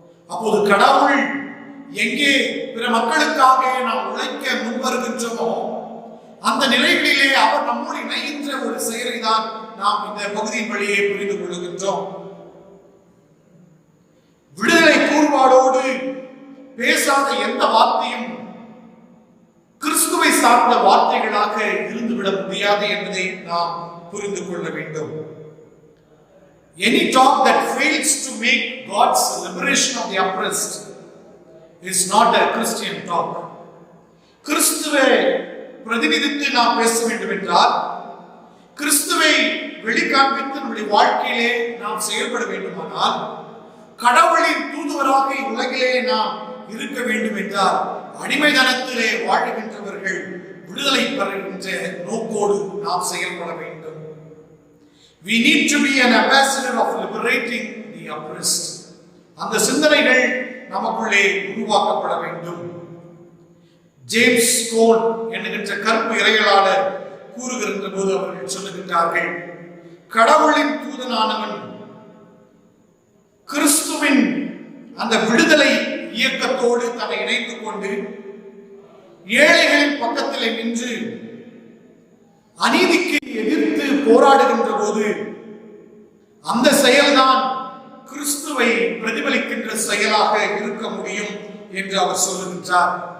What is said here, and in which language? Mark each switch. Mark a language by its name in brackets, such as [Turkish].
[Tamil] அப்போது கடவுள் எங்கே பிற மக்களுக்காக நாம் உழைக்க முன்வருகின்றோமோ அந்த நிலைகளிலே அவர் நம்மோடு இணைகின்ற ஒரு செயலை தான் நாம் இந்த பகுதியின் வழியே புரிந்து கொள்கின்றோம். விடுதலை கூறுபாடோடு பேசாத எந்த வார்த்தையும் கிறிஸ்துவை சார்ந்த வார்த்தைகளாக இருந்துவிட முடியாது என்பதை நாம் புரிந்து கொள்ள வேண்டும். [English] Any talk that fails to make God's liberation of the oppressed is not a Christian talk. [Tamil] கிறிஸ்துவை பிரதிநிதித்து நாம் பேச வேண்டும் என்றால், கிறிஸ்துவை வெளிக்காண்பித்து நம்முடைய வாழ்க்கையிலே நாம் செயல்பட வேண்டுமானால், கடவுளின் தூதுவராக உலகிலே நாம் இருக்க வேண்டும் என்றால் அடிமைதனத்திலே வாழுகின்றவர்கள் விடுதலை பெறுகின்ற நோக்கோடு நாம் செயல்பட வேண்டும். [English] We need to be an ambassador of liberating the oppressed. [Tamil] அந்த சிந்தனைகள் நமக்குள்ளே உருவாக்கப்பட வேண்டும். ஜேம்ஸ் கோன் என்கின்ற கருப்பு இறையலாளர் கூறுகின்ற போது அவர்கள் சொல்லுகின்றார்கள், கடவுளின் தூதனானவன் கிறிஸ்துவின் அந்த விடுதலை இயக்கத்தோடு தன்னை இணைத்துக் கொண்டு ஏழைகளின் பக்கத்திலே நின்று அநீதிக்கு எதிர்த்து போராடுகின்ற போது அந்த செயல்தான் கிறிஸ்துவை பிரதிபலிக்கின்ற செயலாக இருக்க முடியும் என்று அவர் சொல்லுகின்றார்.